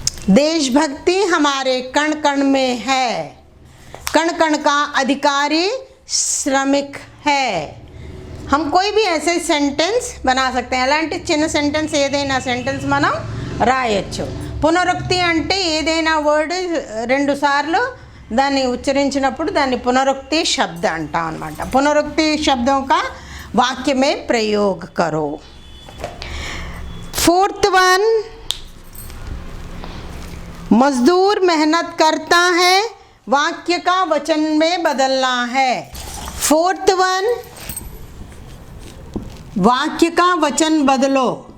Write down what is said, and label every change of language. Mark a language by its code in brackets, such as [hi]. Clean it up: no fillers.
[hi] देशभक्ति हमारे कण कण में है। कण कण का अधिकारी श्रमिक है। हम कोई भी ऐसे सेंटेंस बना सकते हैं। [te] అలాంటి చిన్న సెంటెన్స్ ఏదైనా సెంటెన్స్ మనం రాయొచ్చు। పునరుక్తి అంటే ఏదైనా వర్డ్ రెండు సార్లు దాన్ని ఉచ్చరించినప్పుడు దాన్ని పునరుక్తి శబ్ద అంటాం అన్నమాట। [hi] పునరుక్తి शब्दों का वाक्य में प्रयोग करो। फोर्थ वन मजदूर मेहनत करता है, वाक्य का वचन में बदलना है। फोर्थ वन वाक्य का वचन बदलो।